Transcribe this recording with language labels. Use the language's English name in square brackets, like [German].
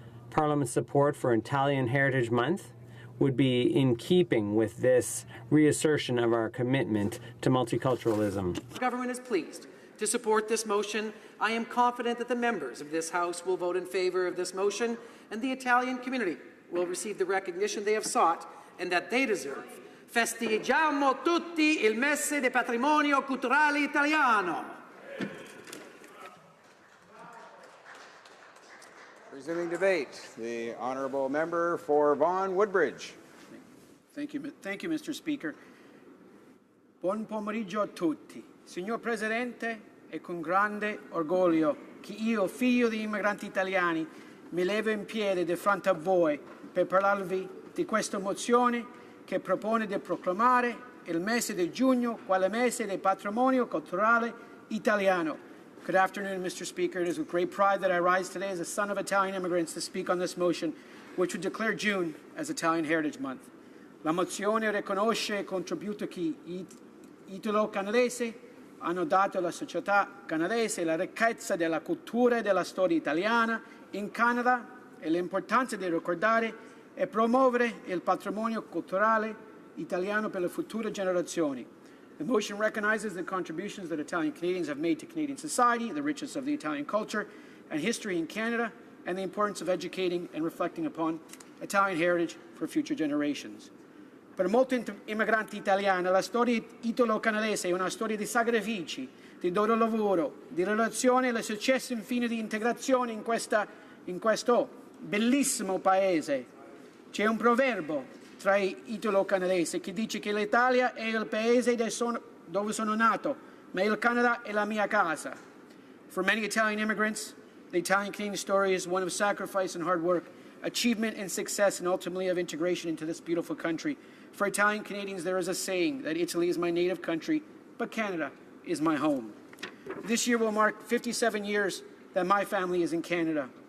[English] Parliament's support for Italian Heritage Month would be in keeping with this reassertion of our commitment to multiculturalism. The government is pleased to support this motion. I am confident that the members of this House will vote in favour of this motion, and the Italian community will receive the recognition they have sought and that they deserve. [Italian] Festeggiamo tutti il mese del patrimonio culturale italiano. [English] Resuming debate, the Honourable Member for Vaughan Woodbridge. Thank you, Mr. Speaker. [Italian] Buon pomeriggio a tutti. Signor Presidente, è con grande orgoglio che io, figlio di immigranti italiani, mi levo in piedi di fronte a voi per parlarvi di questa mozione che propone di proclamare il mese di giugno quale mese del patrimonio culturale italiano. [English] Good afternoon, Mr. Speaker. It is with great pride that I rise today as a son of Italian immigrants to speak on this motion, which would declare June as Italian Heritage Month. [Italian] La mozione riconosce il contributo che gli italo-canadesi hanno dato alla società canadese, la ricchezza della cultura e della storia italiana in Canada e l'importanza di ricordare e promuovere il patrimonio culturale italiano per le future generazioni. [English] The motion recognizes the contributions that Italian Canadians have made to Canadian society, the richness of the Italian culture, and history in Canada and the importance of educating and reflecting upon Italian heritage for future generations. [Italian] Per molti immigranti italiani la storia italo-canadese è una storia di sacrifici, di duro lavoro, di relazione e il successo infine di integrazione in questo bellissimo paese. C'è un proverbio tra gli italo-canadesi che dice che l'Italia è il paese dove sono nato, ma il Canada è la mia casa. [English] For many Italian immigrants, the Italian-Canadian story is one of sacrifice and hard work, achievement and success, and ultimately of integration into this beautiful country. For Italian Canadians, there is a saying that Italy is my native country, but Canada is my home. This year will mark 57 years that my family is in Canada.